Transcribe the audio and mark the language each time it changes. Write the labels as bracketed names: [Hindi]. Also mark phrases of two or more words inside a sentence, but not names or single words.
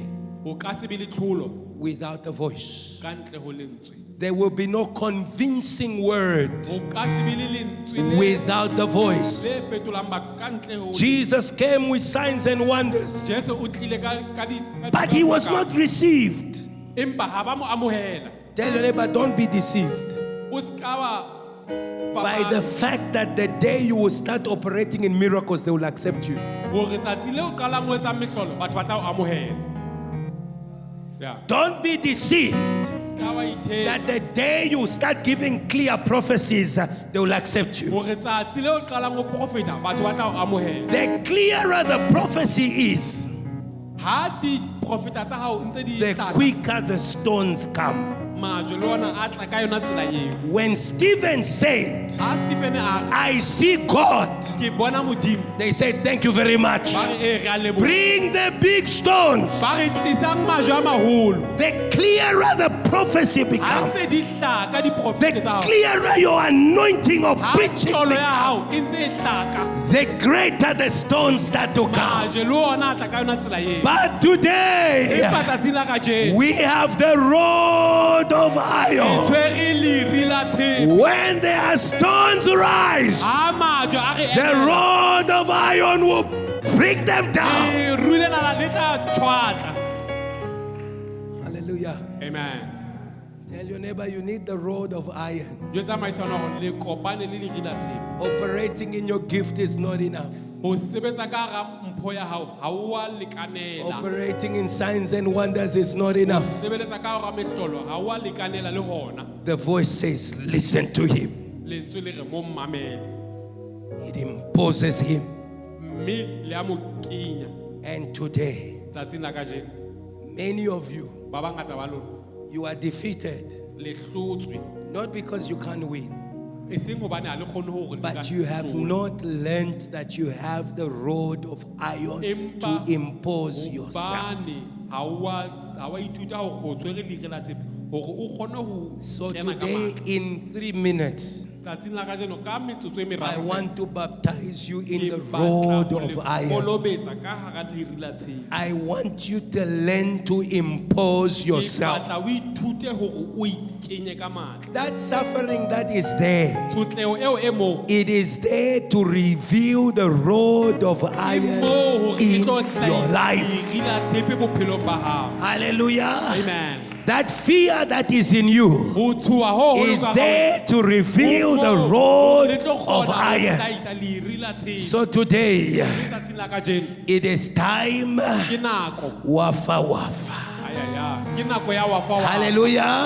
[Southern Sotho] O ka se be le tlholo [English] without the voice. [Southern Sotho] ka ntle ho lentswe. [English] There will be no convincing word [Southern Sotho] O ka se be le lentswe le [English] without the [Southern Sotho] le [English] voice. [Southern Sotho] fetolang ba ka ntle ho. [English] Jesus came with signs and wonders, [Southern Sotho] Jesu o tlile ka di. [English] but he was not received. [Southern Sotho] Empa ha ba mo amohela. [English] Tell your neighbor, don't be deceived [Southern Sotho] O ska wa [English] by the fact that the day you will start operating in miracles, they will accept you. [Southern Sotho] hore tsatsi leo qalang ho etsa mehlolo batho ba tla o amohela. [English] Yeah. Don't be deceived [Southern Sotho] Ska wa ithetsa [English] that the day you start giving clear prophecies, they will accept you. [Southern Sotho] hore tsatsi leo qalang ho profeta batho ba tla o amohela. [English] The clearer the prophecy is, [Southern Sotho] Ha di profeta tsa hao ntse di [English] the [Southern Sotho] hlaka, [English] quicker the stones come. [Southern Sotho] majwe le ona a tla ka yona tsela eo. [English] When Stephen said, [Southern Sotho] Ha Stephen a re, [English] I see God, [Southern Sotho] ke bona modimo. [English] they said, thank you very much. [Southern Sotho] Ba re re a leboha. [English] Bring the big stones. [Southern Sotho] Ba re tlisang majwe a maholo. [English] The clearer the prophecy [Southern Sotho] Ha ntse [English] becomes, [Southern Sotho] di hlaka di profeta [English] the [Southern Sotho] tsa hao. [English] clearer your anointing of [Southern Sotho] Ha [English] preaching [Southern Sotho] tlolo ya [English] becomes, [Southern Sotho] hao e ntse e hlaka, [English] the greater the stones start to come. [Southern Sotho] majwe le ona a tla ka yona tsela eo. [English] But today, [Southern Sotho] Empa tsatsing la kajeno [English] we have the rod of iron. [Southern Sotho] tshwere leri la tshepe. [English] When there are stones rise, [Southern Sotho] Ha majwe a re [English] the [Southern Sotho] emela, [English] rod of iron will break them down. [Southern Sotho] leru lena le tla tshwatla. [English] Hallelujah. Amen. Tell your neighbor you need the rod of iron. [Southern Sotho] Jwetsa maisano hore le kopane le leri la tshepe. [English] Operating in your gift is not enough. [Southern Sotho] Ho sebetsa ka hara mpho ya hao ha o a lekanela. [English] Operating in signs and wonders is not enough. [Southern Sotho] Sebeletsa ka hara mehlolo ha o a lekanela le hona. [English] The voice says, listen to him. [Southern Sotho] Lentswe le re mo mmamele. [English] It imposes him. [Southern Sotho] Mme le a mo kenya. [English] And today, [Southern Sotho] Tsatsing la kajeno [English] many of you, [Southern Sotho] ba bangata ba lona [English] you are defeated. [Southern Sotho] le hlotswe. [English] Not because you can't win, [Southern Sotho] E seng hobane ha le kgone hore le ka [English] but you have [Southern Sotho] hlola. [English] not learned that you have the rod of iron to [Southern Sotho] Empa [English] impose yourself. [Southern Sotho] Hobane ha wa ithuta hore o tshwere leri la tshepe hore o kgone ho [English] So [Southern Sotho] kena ka [English] today, [Southern Sotho] matla. [English] in 3 minutes, [Southern Sotho] Tsatsing la kajeno ka metsotso e [English] I [Southern Sotho] meraro [English] want to baptize you in [Southern Sotho] ke [English] the [Southern Sotho] batla [English] rod [Southern Sotho] ho [English] of [Southern Sotho] le [English] iron. [Southern Sotho] kolobetsa ka hara leri la tshepe. [English] I want you to learn to impose [Southern Sotho] Ke [English] yourself. [Southern Sotho] batla o ithute hore o ikenye ka matla. [English] That suffering that is there, [Southern Sotho] Tshotleho eo e moo [English] it is there to reveal the rod of [Southern Sotho] ke [English] iron [Southern Sotho] moo hore e [English] in [Southern Sotho] tlo [English] your [Southern Sotho] hlahisa [English] life. [Southern Sotho] leri la tshepe bophelong ba hao. [English] Hallelujah. Amen. That fear that is in you is there to reveal the rod of iron. So today, it is time. Wafa wafa. Hallelujah.